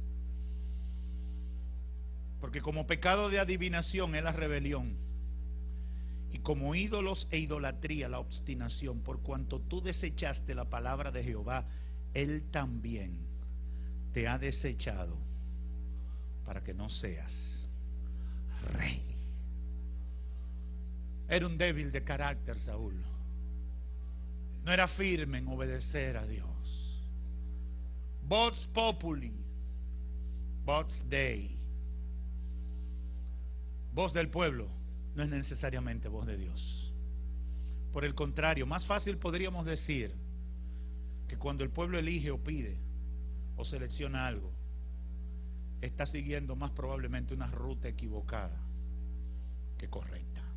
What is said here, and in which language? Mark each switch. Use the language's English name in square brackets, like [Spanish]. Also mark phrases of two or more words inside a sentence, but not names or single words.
[Spanish] Porque como pecado de adivinación es la rebelión, y como ídolos e idolatría la obstinación, por cuanto tú desechaste la palabra de Jehová, Él también te ha desechado para que no seas rey. Era un débil de carácter Saúl. No era firme en obedecer a Dios. [Latin] Vox populi, vox Dei. [Spanish] Voz del pueblo no es necesariamente voz de Dios. Por el contrario, más fácil podríamos decir que cuando el pueblo elige o pide o selecciona algo, está siguiendo más probablemente una ruta equivocada que correcta.